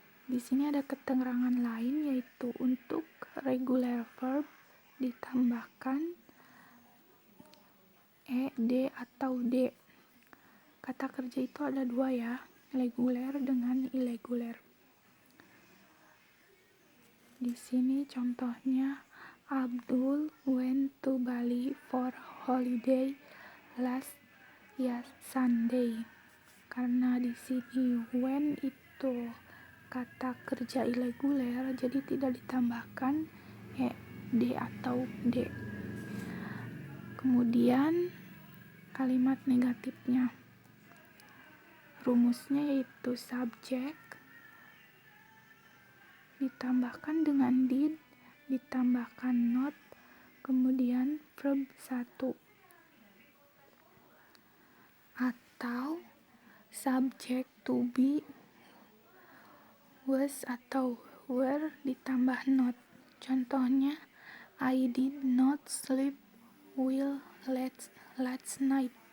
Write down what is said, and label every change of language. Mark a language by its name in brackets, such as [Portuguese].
[Indonesian] Di sini ada keterangan lain yaitu untuk regular verb ditambahkan ed atau d. Kata kerja itu ada 2 ya, regular dengan irregular. Di sini contohnya, [English] Abdul went to Bali for holiday last Sunday. [Indonesian] Karena di sini when itu kata kerja irregular, jadi tidak ditambahkan ed atau d. Kemudian kalimat negatifnya, rumusnya yaitu subjek ditambahkan dengan did, ditambahkan not, kemudian verb 1. Atau subjek to be was atau were ditambah not. Contohnya, [English] I did not sleep well last night.